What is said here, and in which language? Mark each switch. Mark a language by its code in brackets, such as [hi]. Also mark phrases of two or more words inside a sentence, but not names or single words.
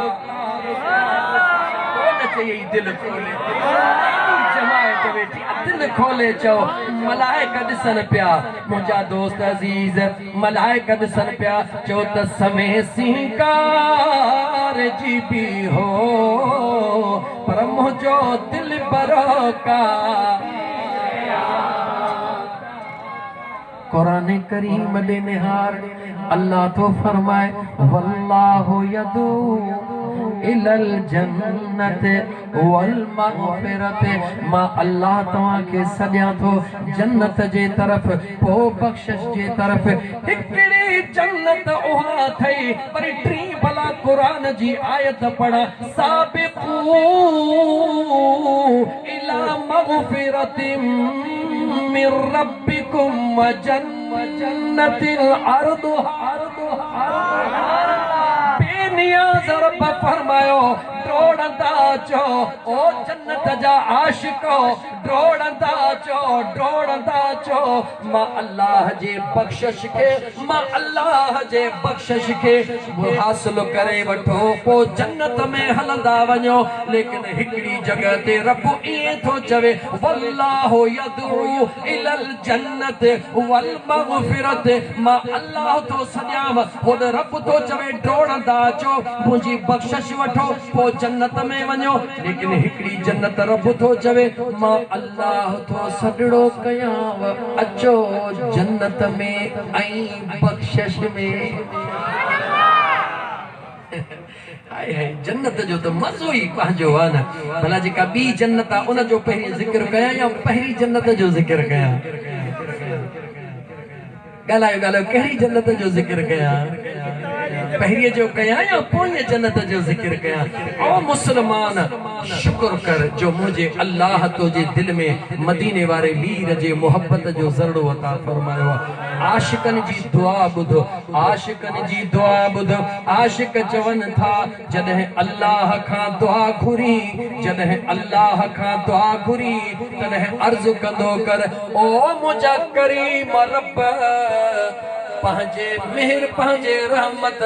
[sd] दिलि खोले जमायत वेठी दिलि खोले चओ मलाइका ॾिसनि पिया मुंहिंजा दोस्त अज़ीज़ मलाइका ॾिसनि पिया चओ त समय सिंगार जी बि हो पर मुंहिंजो दिलि बरो का कुरान करीम ॾे निहार अल्लाह तो फरमाए [ar] والله يدعو إلى الجنة والمغفرة [sd] मां अल्लाह तव्हांखे सॾियां थो जन्नत जे तरफ़ पोइ बख़्शिश जे तरफ़ हिकिड़ी जन्नत उहा अथई पर टी भला क़ुर जी आयत पढ़ा [ar] سابقوا إلى مغفرة من ربكم وجنة عرضها [sd] बेनियाज़ रब फरमायो ड्रोड़ंदा चो ओ जन्नत जा आशिको ड्रोड़ंदा चो मां अल्लाह जे बख़्शिश खे हासिल करे वठो पोइ जन्नत में हलंदा वञो लेकिन हिकिड़ी जगह ते रब ईअं थो चवे [ar] والله يدعو إلى الجنة والمغفرة [sd] मां अल्लाह थो सॾियांव होॾे रब थो चवे ड्रोड़ंदा चो मुंहिंजी बख़्शिश वठो पोइ जन्नत में वञो लेकिन हिकिड़ी जन्नत रब थो चवे मां अल्लाह थो सॾड़ो कयांव अचो जन्नत में ऐं बख़्शिश में हाय हाय जन्नत जो तो मज़ो ही पंहिंजो आहे न भला जेका ॿी जन्नत आहे उन जो पहिरीं ज़िक्र कयां या पहिरीं जन्नत जो ज़िक्र कयां ॻाल्हायो ॻाल्हायो कहिड़ी जन्नत जो ज़िक्र कयां पहिरीं जो कयां या पोइ जन्नत जो ज़िक्र कयां ओ मुसलमान शुक्र कर जो मुझे अल्लाह तुझे दिल में मदीने वारे मीर जे मोहब्बत जो ज़रड़ो अता फरमायो आशिकन जी दुआ ॿुध आशिकन जी दुआ ॿुध आशिक चवन था जॾहिं अल्लाह खां दुआ घुरी जॾहिं अल्लाह खां दुआ घुरी तॾहिं अर्ज़ कंदो कर ओ मुंहिंजा करीम रब पंहिंजे मेहर पंहिंजे रहमत